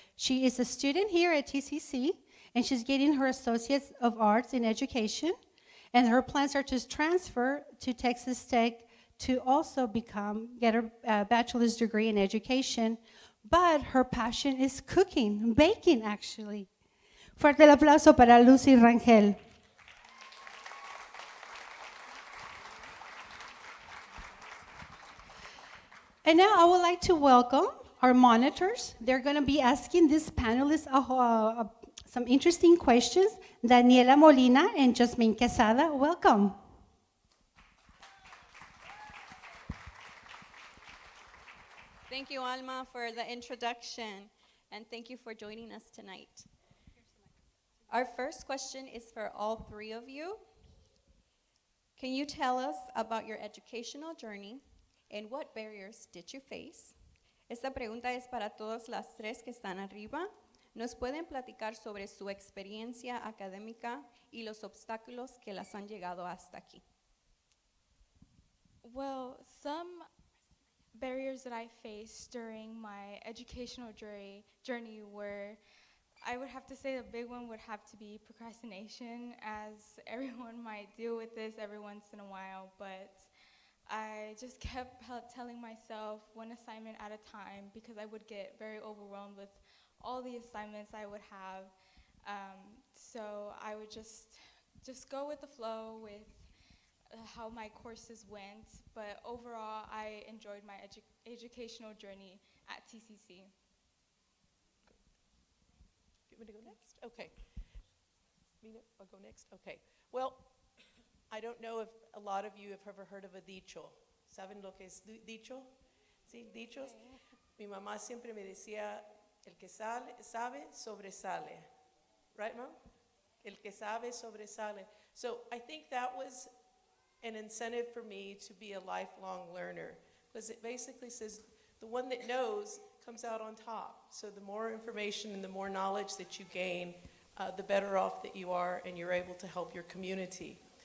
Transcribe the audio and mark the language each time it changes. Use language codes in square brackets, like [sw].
[en] She is a student here at TCC, and she's getting her Associates of Arts in Education, and her plans are to transfer to Texas Tech to also get her bachelor's degree in education, but her passion is cooking, baking actually. [es] Fuerte el aplauso para Lucy Rangel. [en] And now I would like to welcome our monitors. They're going to be asking these panelists some interesting questions. Daniela Molina and Jasmine Quesada, welcome. Thank you, Alma, for the introduction, and thank you for joining us tonight. Our first question is for all three of you. Can you tell us about your educational journey and what barriers did you face? [es] Esta pregunta es para todas las tres que están arriba. ¿Nos pueden platicar sobre su experiencia académica y los obstáculos que las han llegado hasta aquí? [en] Well, some barriers that I faced during my educational journey were, I would have to say the big one would have to be procrastination, as everyone might deal with this every once in a while, but I just kept telling myself one assignment at a time because I would get very overwhelmed with all the assignments I would have. So I would just go with the flow with how my courses went, but overall I enjoyed my educational journey at TCC. You want me to go next? Okay. I'll go next? Okay. Well, I don't know if a lot of you have ever heard of a dicho. [es] ¿Saben lo que es dicho? ¿Sí? Dichos. Mi mamá siempre me decía, el que sabe, sobresale. [en] Right, Mom? [es] El que sabe, sobresale. [en] So I think that was an incentive for me to be a lifelong learner, because it basically says the one that knows comes out on top. So the more information and the more knowledge that you gain, the better off that you are, and you're able to help your community.